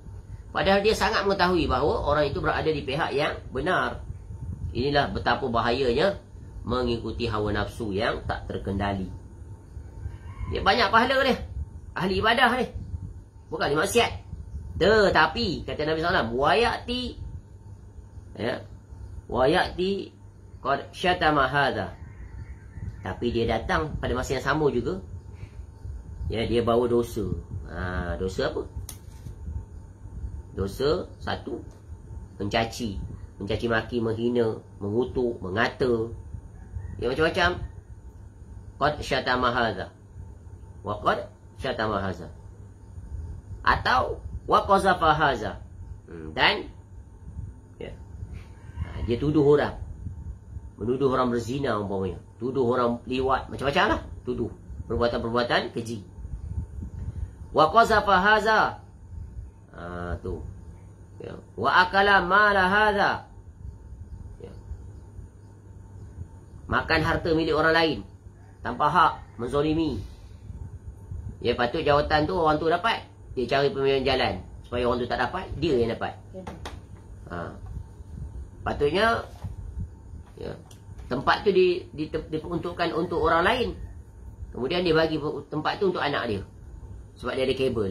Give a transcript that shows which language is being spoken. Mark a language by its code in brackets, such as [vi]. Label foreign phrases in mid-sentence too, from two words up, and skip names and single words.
[ms] Padahal dia sangat mengetahui bahawa orang itu berada di pihak yang benar. Inilah betapa bahayanya mengikuti hawa nafsu yang tak terkendali. Dia banyak pahala dia, ahli ibadah dia, bukan ahli maksiat. Tetapi kata Nabi SAW, [ar] wayati, ya, ويأتي قد شتم هذا. [ms] Tapi dia datang pada masa yang sama juga, ya, dia bawa dosa. Dosa apa? Dosa satu, mencaci maki, menghina, mengutuk, mengata, ya, macam-macam. [ar] قد شتم هذا وقد شتم هذا, atau وقذف هذا, dan ya, [ms] dia tuduh orang, menuduh orang berzina umpamanya, tuduh orang liwat, macam-macam lah, tuduh perbuatan-perbuatan keji. [ar] وقذف هذا, tu, ya. وأكل مال هذا, ya, [ms] makan harta milik orang lain tanpa hak, menzalimi. Ya, patut jawatan tu orang tu dapat, dia cari pemilihan jalan supaya orang tu tak dapat, dia yang dapat. Patutnya, ya, tempat tu diperuntukkan untuk orang lain, kemudian dia bagi tempat tu untuk anak dia sebab dia ada kabel.